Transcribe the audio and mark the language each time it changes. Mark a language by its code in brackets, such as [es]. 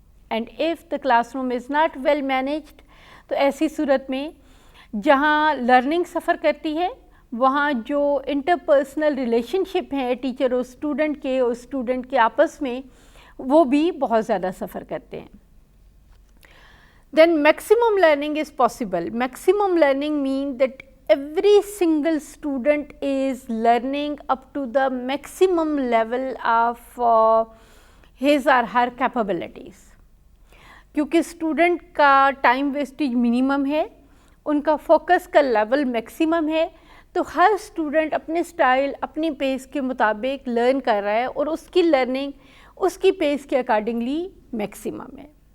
[en] And if the classroom is not well managed, [ur] تو ایسی صورت میں جہاں لرننگ سفر کرتی ہے وہاں جو انٹرپرسنل ریلیشن شپ ہیں ٹیچر اور اسٹوڈنٹ کے اور اسٹوڈنٹ کے آپس میں، وہ بھی بہت زیادہ سفر کرتے ہیں. [en] Then maximum learning is possible. Maximum learning means that every single student is learning up to the maximum level of his or her capabilities. [ur] کیونکہ اسٹوڈنٹ کا ٹائم ویسٹیج منیمم ہے، ان کا فوکس کا لیول میکسیمم ہے، تو ہر student اپنے style اپنی پیس کے مطابق لرن کر رہا ہے اور اس کی لرننگ اس کی پیس کے اکارڈنگلی میکسیمم ہے.